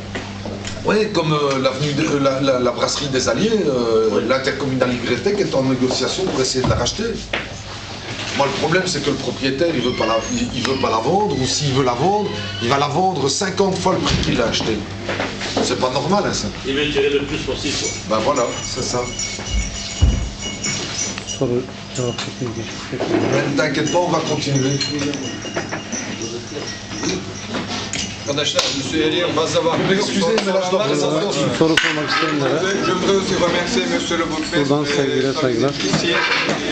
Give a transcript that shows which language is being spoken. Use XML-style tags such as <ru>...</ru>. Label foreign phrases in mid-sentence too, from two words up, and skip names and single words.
<fr>Oui, comme l'avenue la brasserie des Alliés, l'intercommunale Ygretec est en négociation pour essayer de la racheter. Moi, le problème, c'est que le propriétaire, il veut pas la vendre, ou s'il veut la vendre, il va la vendre 50 fois le prix qu'il l'a acheté. C'est pas normal, hein, ça. Il veut tirer le plus possible. Quoi. Ben voilà, c'est ça.</fr> <tr>Soru cevap şekli geçmiş.</tr> <fr>Ne t'inquiète pas, on va continuer.</fr> <tr>Arkadaşlar müsaade varsa var.</tr> <fr>Excusez, mais là, je dois présenter aussi.</fr> <tr>Soru sormak isteyenlere</tr> <fr>Je voudrais aussi remercier Monsieur le Bourgmestre</fr> <tr>buradan sevgiyle saygılar.</tr> <fr>ici.</fr>